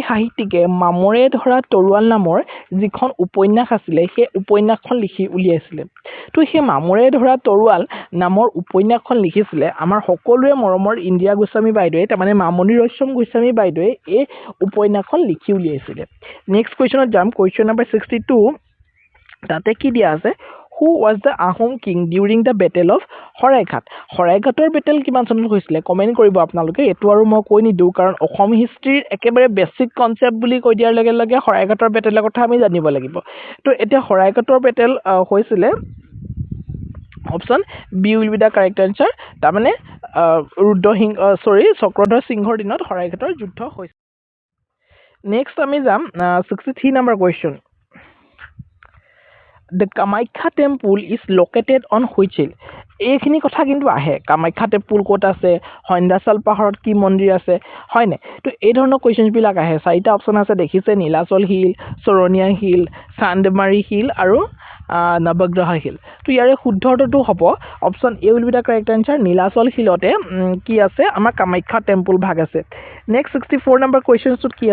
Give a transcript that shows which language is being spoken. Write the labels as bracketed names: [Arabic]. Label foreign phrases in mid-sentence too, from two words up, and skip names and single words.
[Assamese] সাহিত্যিকে মামৰে ধৰা তৰোৱাল নামৰ যিখন উপন্যাস আছিলে সেই উপন্যাসখন লিখি উলিয়াইছিলে তো সেই মামৰে ধৰা তৰোৱাল নামৰ উপন্যাসখন লিখিছিলে আমাৰ সকলোৰে মৰমৰ ইন্দিৰা গোস্বামী বাইদেৱে তাৰমানে মামণি ৰয়ছম গোস্বামী বাইদেৱে এই উপন্যাসখন লিখি উলিয়াইছিলে [English] next question [Assamese] যাম [English] question number [Assamese] 62 তাতে কি দিয়া আছে [English] Who was the Ahom king during the battle of [Assamese] শৰাইঘাটৰ বেটেল কিমান চনত হৈছিলে কমেণ্ট কৰিব আপোনালোকে এইটো আৰু মই কৈ নিদিওঁ কাৰণ অসম হিষ্ট্ৰীৰ একেবাৰে [English] basic concept [Assamese] বুলি কৈ দিয়াৰ লগে লগে শৰাইঘাটৰ বেটেলৰ কথা আমি জানিব লাগিব তো এতিয়া শৰাইঘাটৰ বেটেল হৈছিলে [English] option B will be the correct answer [Assamese] তাৰমানে চক্ৰধৰ সিংহৰ দিনত শৰাইঘাটৰ যুদ্ধ হৈছিল নেক্সট আমি যাম 63 নম্বৰ কুৱেশ্যন [English] The Kamakhya temple is located on which hill? [Assamese] এইখিনি কথা কিন্তু আহে কামাখ্যা টেম্পুল ক'ত আছে সন্ধ্যাচাল পাহাৰত কি মন্দিৰ আছে হয়নে তো এই ধৰণৰ কুৱেশ্যনছবিলাক আহে চাৰিটা অপশ্যন আছে দেখিছে নীলাচল হিল চৰণীয়া হিল চান্দমাৰী হিল আৰু নৱগ্ৰহ হিল তো ইয়াৰে শুদ্ধটো হ'ব [English] option A will be the correct answer [Assamese] নীলাচল হিলতে কি আছে আমাৰ কামাখ্যা টেম্পুল ভাগ আছে নেক্সট 64 নম্বৰ কুৱেশ্যনটোত